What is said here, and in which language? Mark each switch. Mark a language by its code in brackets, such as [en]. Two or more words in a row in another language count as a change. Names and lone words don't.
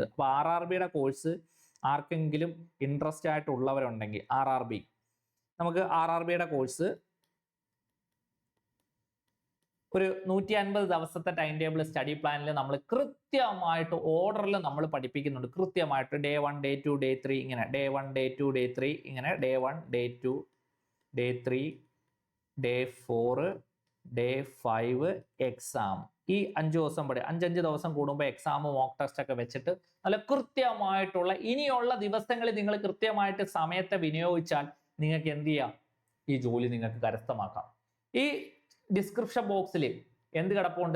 [ml] അപ്പൊ RRBയുടെ കോഴ്സ് ആർക്കെങ്കിലും ഇൻട്രസ്റ്റ് ആയിട്ടുള്ളവരുണ്ടെങ്കിൽ നമുക്ക് RRBയുടെ കോഴ്സ് ഒരു 150 ദിവസത്തെ [en] time table study [ml] പ്ലാനിൽ നമ്മൾ കൃത്യമായിട്ട് ഓർഡറിൽ നമ്മൾ പഠിപ്പിക്കുന്നുണ്ട്. [en] കൃത്യമായിട്ട് Day 1 Day 2 Day 3 [ml] ഇങ്ങനെ Day 1 Day 2 Day 3 ഇങ്ങനെ [en] Day 1 Day 2 Day 3 Day 4 Day 5 എക്സാം. [ml] ഈ 5 ദിവസം 5 ദിവസം കൂടുമ്പോൾ എക്സാം, [en] mock test [ml] ഒക്കെ വെച്ചിട്ട് നല്ല കൃത്യമായിട്ടുള്ള ഇനിയുള്ള ദിവസങ്ങളിൽ നിങ്ങൾ കൃത്യമായിട്ട് സമയത്തെ വിനിയോഗിച്ചാൽ നിങ്ങൾക്ക് എന്ത് ചെയ്യാം? ഈ ജോലി നിങ്ങൾക്ക് കരസ്ഥമാക്കാം. ഈ [en] description boxil [ml] എന്ത് കിടപ്പുണ്ട്?